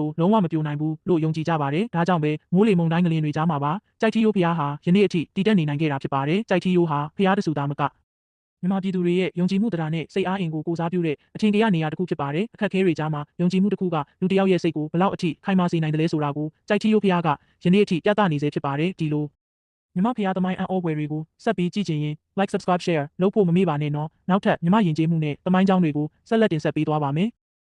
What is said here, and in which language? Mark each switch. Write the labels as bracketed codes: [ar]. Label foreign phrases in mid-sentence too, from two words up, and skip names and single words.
[my] ဆိုလုံးဝမပြိုနိုင်ဘူးလို့ယုံကြည်ကြပါတယ်။ဒါကြောင့်ပဲမိုးလေမုန်တိုင်းကလင်းတွေကြားမှာပါကြိုက်ထီယိုဖျားဟာယနေ့အထိတည်တက်နေနိုင်ခဲ့တာဖြစ်ပါတယ်။ကြိုက်ထီယိုဟာဖျားတဆူသားမကမြန်မာပြည်သူတွေရဲ့ယုံကြည်မှုတရားနဲ့စိတ်အားအင်ကိုကိုစားပြုတဲ့အထင်ကြီးနေရာတစ်ခုဖြစ်ပါတယ်။အခက်အခဲတွေကြားမှာယုံကြည်မှုတစ်ခုကလူတစ်ယောက်ရဲ့စိတ်ကိုဘလောက်အထိခိုင်မာစေနိုင်တယ်လဲဆိုတာကိုကြိုက်ထီယိုဖျားကယနေ့အထိပြသနေစေဖြစ်ပါတယ်။ဒီလိုမြမဖျားသမိုင်းအံ့ဩဖွယ်တွေကိုဆက်ပြီးကြည့်ချင်ရင် [en] like subscribe share [my] လုပ်ဖို့မမေ့ပါနဲ့နော်။နောက်ထပ်မြမယဉ်ကျေးမှုနဲ့သမိုင်းကြောင်းတွေကိုဆက်လက်တင်ဆက်ပေးသွားပါမယ်။